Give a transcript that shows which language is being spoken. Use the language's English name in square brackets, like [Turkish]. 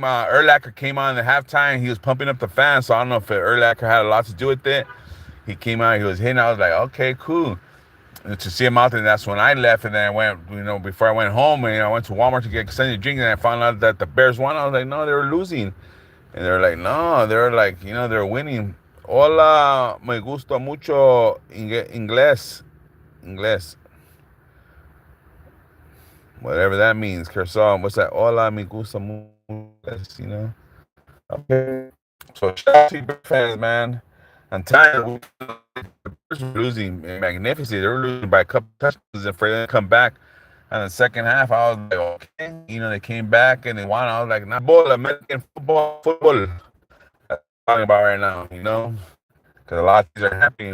[English] Urlacher came on in the halftime. He was pumping up the fans. So I don't know if Urlacher had a lot to do with it. He came out. He was hitting. I was like, okay, cool. And to see him out there, and that's when I left. And then I went, before I went home, and I went to Walmart to get something to drink, and I found out that the Bears won. I was like, no, they were losing. And they're like, no, they're like, they're winning. [Spanish] Hola, me gusta mucho inglés. Inglés. [English] Whatever that means. Kershaw, what's that? [Spanish] Hola, me gusta mucho inglés, [English] Okay. So shout out to you fans, man. I'm tired. The Bears were losing magnificently. They were losing by a couple touchdowns, and for them to come back in the second half, I was like, okay. They came back and they won. I was like, nah, American football. That's what I'm talking about right now, because a lot of things are happening.